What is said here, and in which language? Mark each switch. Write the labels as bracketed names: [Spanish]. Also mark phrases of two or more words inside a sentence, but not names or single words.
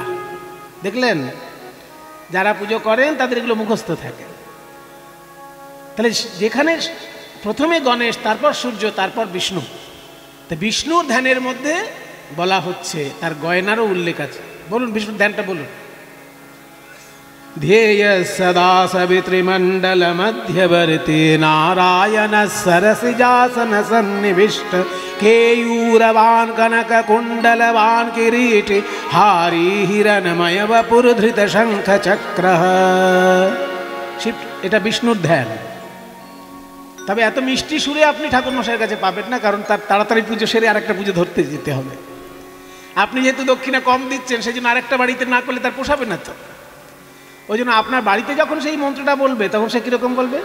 [Bangla] দেখলেন, যারা পুজো করেন তাদের এগুলো মুখস্থ থাকে। তাহলে যেখানে প্রথমে গণেশ, তারপর সূর্য, তারপর বিষ্ণু, তো বিষ্ণুর ধ্যানের মধ্যে বলা হচ্ছে, তার গয়নারও উল্লেখ আছে। বলুন বিষ্ণুর ধ্যানটা বলুন। [Sanskrit] ध्येय सदा सवितृमण्डल मध्यवर्ती नारायण सरसिजासन सन्निविष्ट केयूरवान् कनक कुण्डलवान् किरीटी हारी हिरणमय वपुर्धृत शंख चक्र। [Bangla] শিব, এটা বিষ্ণুর ধ্যান। তবে এত মিষ্টি সুরে আপনি ঠাকুরমশাইয়ের কাছে পাবেন না, কারণ তার তাড়াতাড়ি পুজো সেরে আরেকটা পুজো ধরতে যেতে হবে। আপনি যেহেতু দক্ষিণা কম দিচ্ছেন, সেই জন্য আরেকটা বাড়িতে না করলে তার পোষাবে না। তো ওই জন্য আপনার বাড়িতে যখন সেই মন্ত্রটা বলবে, তখন সে কিরকম বলবে?